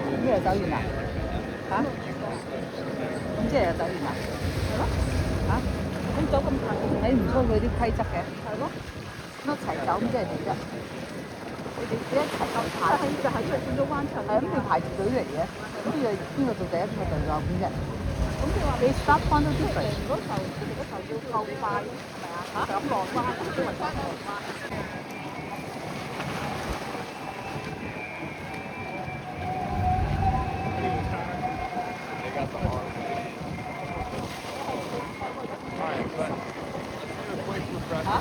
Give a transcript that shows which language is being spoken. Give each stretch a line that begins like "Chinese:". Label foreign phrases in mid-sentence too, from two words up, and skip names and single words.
Cantonese: 就走完啦？嚇？咁即係又走完啦？係咯？嚇？咁走咁近，睇唔出佢啲規則嘅。係咯。一齊走咁即係點啫？你一齊咁排，就喺度轉咗彎出嚟。係咁，你排住隊嚟嘅，咁邊個做第一，邊個做最後邊啫？咁你話你
English: start point
Cantonese: 都 different。嗰時候出嚟嗰時候要夠快，係咪啊？上落彎，因為上落彎。嚇？